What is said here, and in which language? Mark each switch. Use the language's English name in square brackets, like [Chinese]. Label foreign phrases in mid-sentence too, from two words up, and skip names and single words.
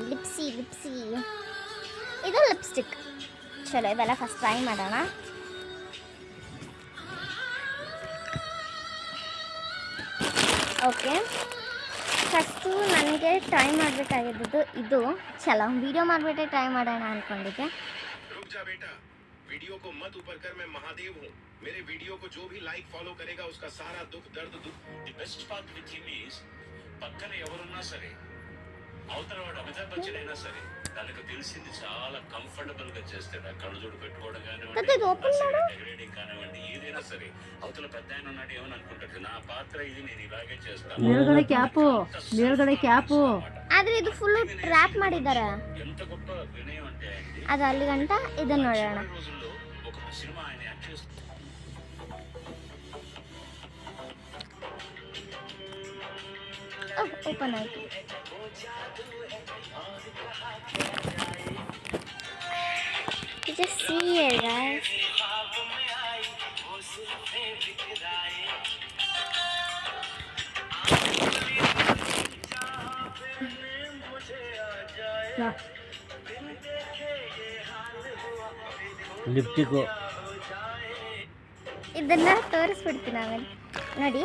[Kannada] ಇದು ಲಿಪ್ಸ್ಟಿಕ್. ಚಲೋ, ಇವೆಲ್ಲ [English] first try [Kannada] ಮಾಡೋಣ. ಓಕೆ, ಫಸ್ಟು ನನಗೆ ಟ್ರೈ ಮಾಡಬೇಕಾಗಿದ್ದು ಇದು. ಚಲೋ, ವಿಡಿಯೋ ಮಾಡಿಬಿಟ್ಟೆ ಟ್ರೈ ಮಾಡೋಣ ಅಂದ್ಕೊಂಡಿದ್ದೆ. [Hindi] वीडियो को मत ऊपर कर, मैं महादेव हूँ. मेरे वीडियो को जो भी लाइक फॉलो करेगा उसका सारा दुख दर्द [English] the best part with him is [Telugu] పక్కన ఎవరున్నా సరే, అవతల వాడు అమితాబ్ బచ్చన్ అయినా సరే, తనకు తెలిసింది చాలా కంఫర్టబుల్ గా చేస్తాడు. ఆ కళ్ళజోడు పెట్టుకోవడం కానివ్వండి, డెకరేటింగ్ కానివ్వండి, ఏదైనా సరే. అవతల పెద్ద ఆయన ఉన్నాడు ఏమని అనుకుంటాడు, నా పాత్ర ఇది, నేను ఇలాగే చేస్తాను. [Kannada] ಮೇಲ್ಗಡೆ ಕ್ಯಾಪು ಆದ್ರೆ ಇದು [English] full trap [Kannada] ಮಾಡಿದ್ದಾರೆ. [Telugu] ఎంత గొప్ప వినయం అంటే [Kannada] ಅದು ಅಲ್ಲಿ ಗಂಟ ಇದನ್ನ ನೋಡೋಣ. [Telugu] రోజుల్లో ఒక సినిమా ఆయన యాక్ట్ చేస్తూ [Kannada] ಓಪನ್ ಆಯಿತು. [English] Just see here, guys. [Kannada] ಲಿಪ್ಟಿಕ್ಕು. ಇದನ್ನ ತೋರಿಸ್ಬಿಡ್ತೀನಿ ಆಮೇಲೆ ನೋಡಿ.